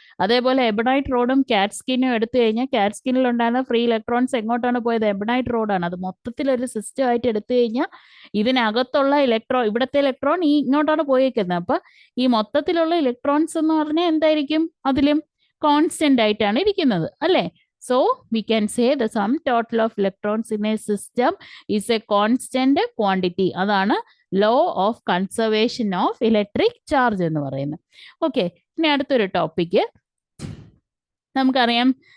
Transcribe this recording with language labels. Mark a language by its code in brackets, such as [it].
[ml] അതേപോലെ എബണൈറ്റ് റോഡും കാറ്റ്സ്കിനും എടുത്തു കഴിഞ്ഞാൽ കാറ്റ്സ്കിനിൽ ഉണ്ടായിരുന്ന ഫ്രീ ഇലക്ട്രോൺസ് എങ്ങോട്ടാണ് പോയത്? എബണൈറ്റ് റോഡാണ്. അത് മൊത്തത്തിലൊരു സിസ്റ്റം ആയിട്ട് എടുത്തു കഴിഞ്ഞാൽ ഇതിനകത്തുള്ള ഇവിടുത്തെ ഇലക്ട്രോൺ ഇങ്ങോട്ടാണ് പോയേക്കുന്നത്. അപ്പൊ ഈ മൊത്തത്തിലുള്ള ഇലക്ട്രോൺസ് എന്ന് പറഞ്ഞാൽ എന്തായിരിക്കും? അതിലും കോൺസ്റ്റന്റ് ആയിട്ടാണ് ഇരിക്കുന്നത് അല്ലേ? [en] So we can say the sum total of electrons in a system is a constant quantity. [ml] അതാണ് law of conservation of electric charge എന്ന് പറയുന്നത്. ഓക്കെ, ഇനി അടുത്തൊരു ടോപ്പിക്ക് നമുക്കറിയാം.